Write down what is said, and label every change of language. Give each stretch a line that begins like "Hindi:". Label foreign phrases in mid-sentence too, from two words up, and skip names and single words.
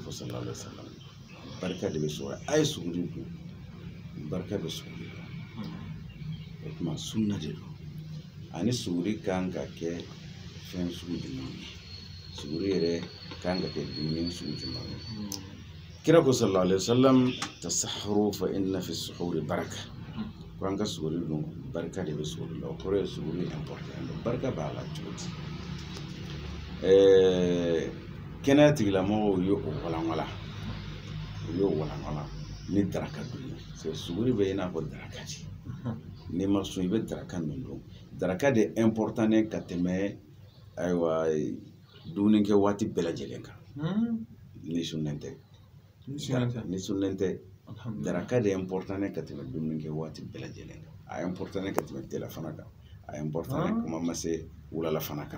Bambara: fɔ
Arabic: صلى الله عليه وسلم
Bambara: barika de bɛ suguri a ye suguri dun barika bɛ suguri la o tuma sunna de don ani suguri kan ka kɛ fɛn sugu jumɛn ye suguri yɛrɛ kan ka kɛ dumuni sugu jumɛn ye kira ko
Arabic: صلى الله عليه وسلم تسحروا فإن في السحور بركة
Bambara: ko an ka suguri dun barika de bɛ suguri la o kɔrɔ ye suguri important barika b'a la cogo di kɛnɛya tigilamɔgɔw ye o walanwala ni daraka dun ye suguri bɛ i n'a fɔ daraka di n'i ma sun i bɛ daraka min dun daraka de important ka tɛmɛ ayiwa dumunikɛ waati bɛɛ lajɛlen kan ni sunnen tɛ daraka de important ka tɛmɛ dumunikɛ waati bɛɛ lajɛlen kan a important ka tɛmɛ tilafana kan a important kuma ma se wulalafana kan